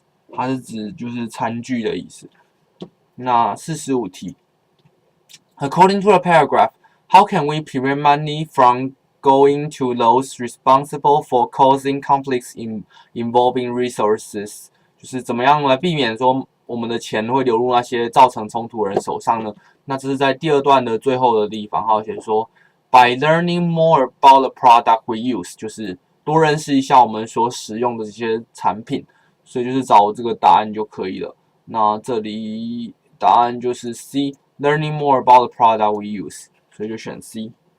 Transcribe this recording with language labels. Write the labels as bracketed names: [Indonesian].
[Chinese] 它是指就是餐具的意思。 [English] 那45题 ，According to the paragraph, how can we prevent money from going to those responsible for causing conflicts involving resources？ [Chinese] 就是怎么样来避免说我们的钱会流入那些造成冲突的人手上呢？那这是在第二段的最后的地方，还有写说 ， [English] By learning more about the product we use， [Chinese] 就是多认识一下我们所使用的这些产品。所以就是找这个答案就可以了。那这里答案就是 C， [English] learning more about the product we use， [Chinese] 所以就选 C。